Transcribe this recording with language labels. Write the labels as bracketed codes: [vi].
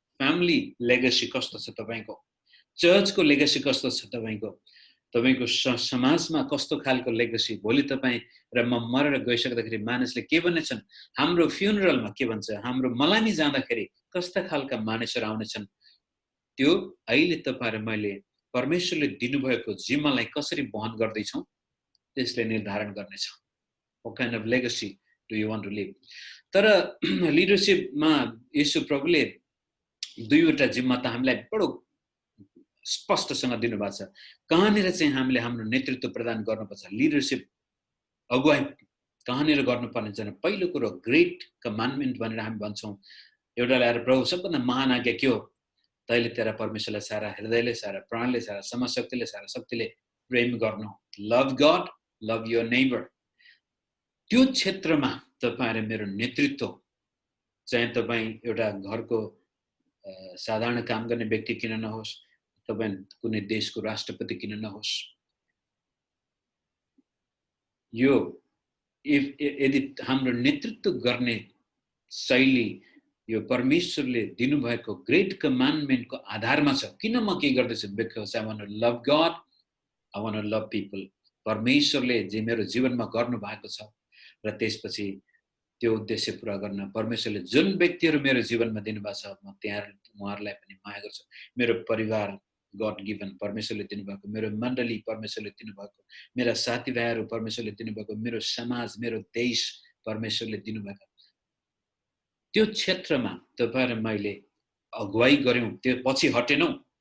[ne] Family legacy कस्तो छ तपाईको, चर्चको लेगेसी कस्तो छ तपाईको, तपाईको समाजमा कस्तो खालको लेगेसी, भोलि तपाई र म मरेर गइसक्दाखेरि मानिसले के भन्नेछन्, हाम्रो फ्युनरलमा के भन्छ, हाम्रो मलामी जाँदाखेरि कस्ता खालका मानिसहरु आउनेछन्, त्यो अहिले तपाई र मैले परमेश्वरले दिनुभएको जिम्मालाई कसरी वहन गर्दै छौं त्यसले निर्धारण गर्नेछ। [en] What kind of legacy do you want to leave? [ne] तर लिडरशिपमा येशू प्रभुले दुईवटा जिम्मा त हामीलाई बडो स्पष्टसँग दिनुभएको छ। कहाँनिर चाहिँ हामीले हाम्रो नेतृत्व प्रदान गर्नुपर्छ, लिडरशिप अगुवाई कहाँनिर गर्नुपर्ने छ। पहिलो कुरो ग्रेट कमान्डमेन्ट भनेर हामी भन्छौं, एउटा ल्याएर प्रभु सबभन्दा महान आज्ञा के हो, तैले तेरा परमेश्वरलाई सारा हृदयले, सारा प्राणले, सारा समशक्तिले, सारा शक्तिले प्रेम गर्नु। [en] Love God, love your neighbour. [ne] त्यो क्षेत्रमा तपाई र मेरो नेतृत्व चाहे तपाई एउटा घरको साधारण काम गर्ने व्यक्ति किन नहोस्, तपाई कुनै देशको राष्ट्रपति किन नहोस्, यो यदि हाम्रो नेतृत्व गर्ने शैली यो परमेश्वरले दिनुभएको ग्रेट कमान्डमेन्टको आधारमा छ। किन म के गर्दैछु, [en] Because I want to love God, I want to love people. [ne] परमेश्वरले जे मेरो जीवनमा गर्नु भएको छ र त्यसपछि त्यो उद्देश्य पूरा गर्न परमेश्वरले जुन व्यक्तिहरु मेरो जीवनमा दिनुभएको छ म उहाँहरुलाई पनि माया गर्छु। मेरो परिवार गॉड गिवन परमेश्वरले दिनुभएको, मेरो मण्डली परमेश्वरले दिनुभएको, मेरा साथीभाइहरु परमेश्वरले दिनुभएको, मेरो समाज, मेरो देश परमेश्वरले दिनुभएको, त्यो क्षेत्रमा तपाई र मैले अगुवाई गर्यौं, त्यो पछि हटेनौं।